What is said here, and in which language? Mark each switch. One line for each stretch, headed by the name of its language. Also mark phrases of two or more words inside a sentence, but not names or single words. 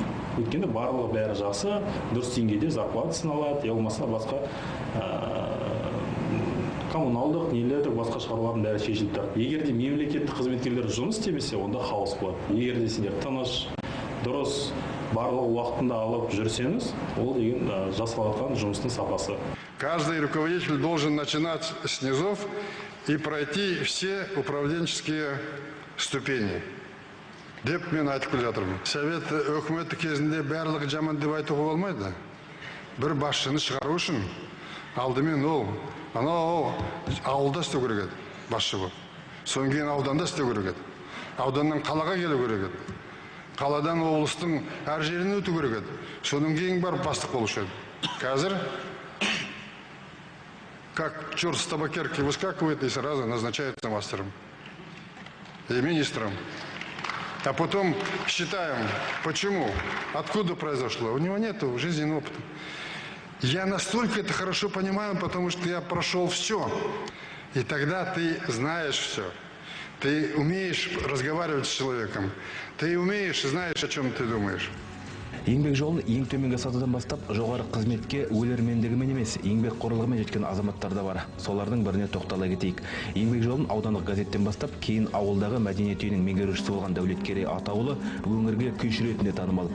Kazakh: Өйткені барлығы бәрі жақсы, дұрыс деңгейде зарплатасын алады, болмаса басқа коммуналдық, нелер, басқа шаруалардың бәрі шешіліп тұрады. Егерде мемлекеттік қызметкерлер жұмыс істемесе, онда хаос болады. Егерде сендер тыныш, дұрыс, барлығы уақытында алып жүрсеңіз, ол деген жасалған жұмыстың сапасы.
Russian: Каждый руководитель должен начинать с низов и пройти все управленческие ступени.
Kazakh: Деп мен айтып келе жатырмын. Совет өкіметі кезінде барлығы жаман деп айтуға болмайды. Бір басшыны шығару үшін алдымен ол ауылда істеу керек еді, басшы болып. Содан кейін ауданда істеу керек еді. Ауданнан қалаға келу керек еді. Қаладан облыстың әр жеріне өту керек еді. Содан кейін барып бастық болушы еді.
Russian: Қазір как черт с табакерки выскакивает и сразу назначается мастером и министром. А потом считаем, почему, откуда произошло. У него нет жизненного опыта. Я настолько это хорошо понимаю, потому что я прошел все. И тогда ты знаешь все. Ты умеешь разговаривать с человеком. Ты умеешь, знаешь, о чем ты думаешь.
Kazakh: Еңбек жолын ең төменгі сатыдан бастап, жоғары қызметке өлермендігімен емес, еңбек қорлығымен жеткен азаматтар да бар. Солардың біріне тоқтала кетейік. Еңбек жолын аудандық газеттен бастап, кейін ауылдағы мәдениет үйінің меңгерушісі болған Дәулеткерей Атаулы өңірге күйші ретінде танымал.